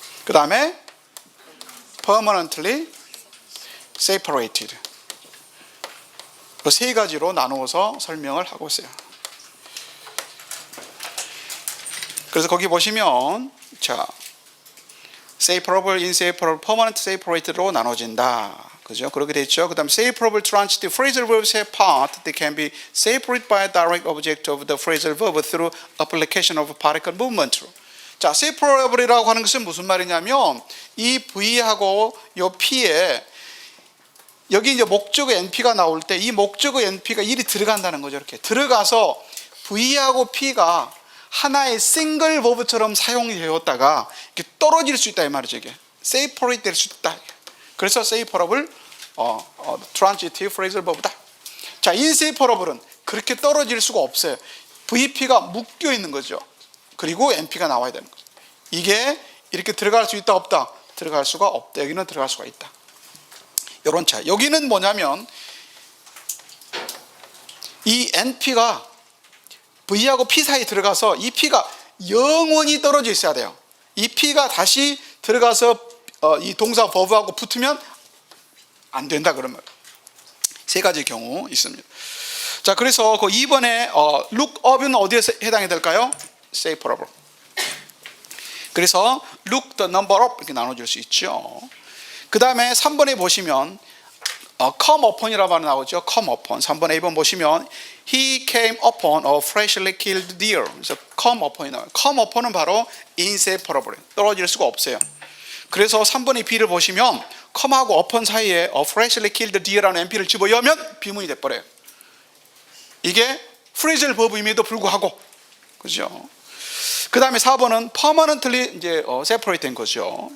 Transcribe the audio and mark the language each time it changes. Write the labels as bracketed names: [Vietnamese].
[Korean] 그 다음에 permanently separated. 그 세 가지로 나누어서 설명을 하고 있어요. 그래서 거기 보시면, 자, separable, inseparable, permanent separated로 나눠진다. 그죠? 그렇게 됐죠. 그 다음에 [English] separable, transitive, phrasal verbs have part that can be separated by a direct object of the phrasal verb through application of particle movement. [Korean] 자, separable이라고 하는 것은 무슨 말이냐면 이 V하고 이 P에 여기 이제 목적어 NP가 나올 때 이 목적어 NP가 일이 들어간다는 거죠. 이렇게 들어가서 V하고 P가 하나의 싱글 버브처럼 사용이 되었다가 이렇게 떨어질 수 있다 이 말이죠. 이게 separate 될 수 있다. 그래서 separable, transitive phrasal verb다. 자, inseparable은 그렇게 떨어질 수가 없어요. VP가 묶여 있는 거죠. 그리고 NP가 나와야 되는 거죠. 이게 이렇게 들어갈 수 있다 없다? 들어갈 수가 없다. 여기는 들어갈 수가 있다. 이런 차이. 여기는 뭐냐면 이 NP가 V하고 P 사이에 들어가서 이 P가 영원히 떨어져 있어야 돼요. 이 P가 다시 들어가서 이 동사 버브하고 붙으면 안 된다 그러면 세 가지 경우 있습니다. 자, 그래서 그 2번에 look up은 어디에 해당이 될까요? separable. 그래서 [English] look the number up [Korean] 이렇게 나눠줄 수 있죠. 그 다음에 3번에 보시면 come upon이라고 말이 나오죠. [English] come upon. [Korean] 3번 A번 보시면 [English] he came upon a freshly killed deer. [Korean] 그래서 come upon이 나와요. come upon은 바로 inseparable. 떨어질 수가 없어요. 그래서 3번의 B를 보시면 come하고 upon 사이에 a freshly killed deer라는 NP를 집어넣으면 비문이 돼버려요. 이게 phrasal verb임에도 불구하고, 그죠? 그 다음에 4번은 permanently 이제 separate 된 거죠.